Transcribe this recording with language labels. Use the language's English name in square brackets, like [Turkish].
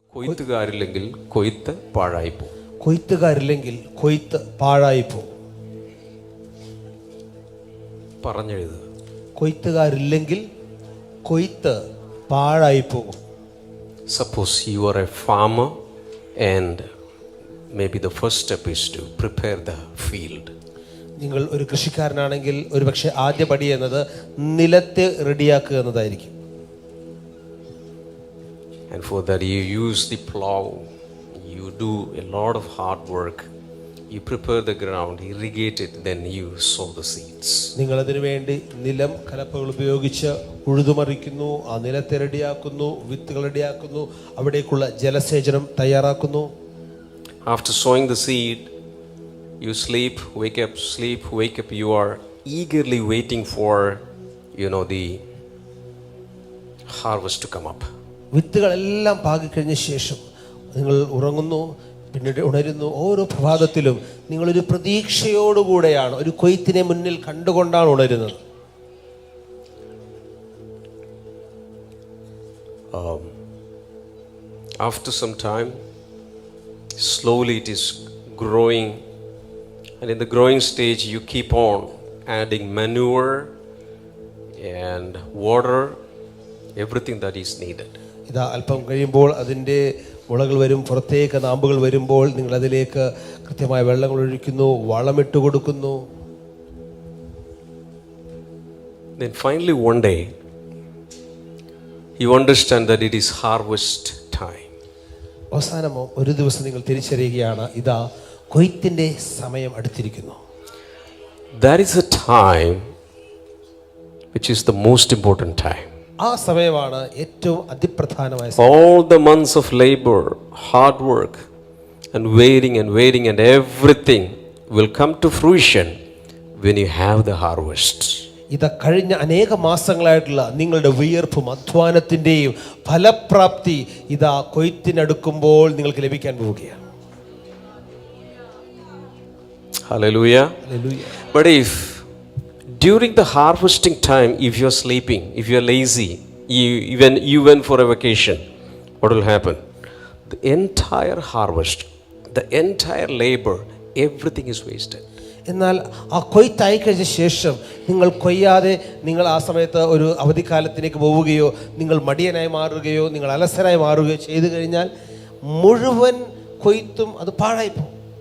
[Malayalam] കൊയ്ത്തുകാരില്ലെങ്കിൽ കൊയ്ത്ത് പാഴായിപ്പോ. കൊയ്ത്തുകാരില്ലെങ്കിൽ കൊയ്ത്ത് പാഴായിപ്പോ. പറഞ്ഞെഴുതുക. കൊയ്ത്തുകാരില്ലെങ്കിൽ കൊയ്ത്ത് പാഴായിപ്പോകും. [English] Suppose you are a farmer and maybe the first step is to prepare the field. [Malayalam] നിങ്ങൾ ഒരു കൃഷിക്കാരനാണെങ്കിൽ ഒരുപക്ഷെ ആദ്യ പടി എന്നത് നിലത്തെ റെഡിയാക്കുക എന്നതായിരിക്കും. [English] And for that you use the plow, you do a lot of hard work, you prepare the ground, irrigate it, then you sow the seeds. [Malayalam] നിങ്ങൾ അതിനു വേണ്ടി നിലം കലപ്പകൾ ഉപയോഗിച്ച് ഉഴുതുമറിക്കുന്നു, ആ നിലത്തെ റെഡിയാക്കുന്നു, വിത്തുകൾ റെഡിയാക്കുന്നു, അവിടേക്കുള്ള ജലസേചനം തയ്യാറാക്കുന്നു. [English] After sowing the seed, you sleep, wake up, sleep, wake up. You are eagerly waiting for, the harvest to come up. [Malayalam] വിത്തുകളെല്ലാം പാകിക്കഴിഞ്ഞ ശേഷം നിങ്ങൾ ഉറങ്ങുന്നു, പിന്നീട് ഉണരുന്നു. ഓരോ പ്രഭാതത്തിലും നിങ്ങളൊരു പ്രതീക്ഷയോടുകൂടെയാണ്, ഒരു കൊയ്ത്തിനെ മുന്നിൽ കണ്ടുകൊണ്ടാണ് ഉണരുന്നത്. [English] After some time, slowly it is growing, and in the growing stage you keep on adding manure and water, everything that is needed. [Malayalam] ഇതാ അല്പം കഴിയുമ്പോൾ അതിൻ്റെ മുളകൾ വരും, പുറത്തേക്ക് നാമ്പുകൾ വരുമ്പോൾ നിങ്ങൾ അതിലേക്ക് കൃത്യമായ വെള്ളങ്ങൾ ഒഴിക്കുന്നു, വളമിട്ട് കൊടുക്കുന്നു. [English] Then finally one day you understand that it is harvest time. [Malayalam] അവസാനമോ ഒരു ദിവസം നിങ്ങൾ തിരിച്ചറിയുകയാണ്, ഇതാ കൊയ്ത്തിന്റെ സമയം അടുത്തിരിക്കുന്നു. [English] That is a time which is the most important time. [Malayalam] ആ സമയമാണ് ഏറ്റവും അതിപ്രധാനമായ. [English] All the months of labor, hard work and waiting and everything will come to fruition when you have the harvest. [Malayalam] ഇതാ കഴിഞ്ഞ അനേക മാസങ്ങളായിട്ടുള്ള നിങ്ങളുടെ വിയർപ്പും അധ്വാനത്തിൻ്റെയും ഫലപ്രാപ്തി ഇതാ കൊയ്ത്തിനടുക്കുമ്പോൾ നിങ്ങൾക്ക് ലഭിക്കാൻ പോവുകയാണ്. [English] Hallelujah. Hallelujah. But if during the harvesting time, if you are sleeping, if you are lazy, you went for a vacation, what will happen? The entire harvest, the entire labor, everything is wasted. [Malayalam] എന്നാൽ ആ കൊയ്ത്തായി കഴിഞ്ഞ ശേഷം നിങ്ങൾ കൊയ്യാതെ നിങ്ങൾ ആ സമയത്ത് ഒരു അവധിക്കാലത്തിലേക്ക് പോവുകയോ നിങ്ങൾ മടിയനായി മാറുകയോ നിങ്ങൾ അലസരായി മാറുകയോ ചെയ്തു കഴിഞ്ഞാൽ മുഴുവൻ കൊയ്ത്തും അത് പാഴായി പോകും.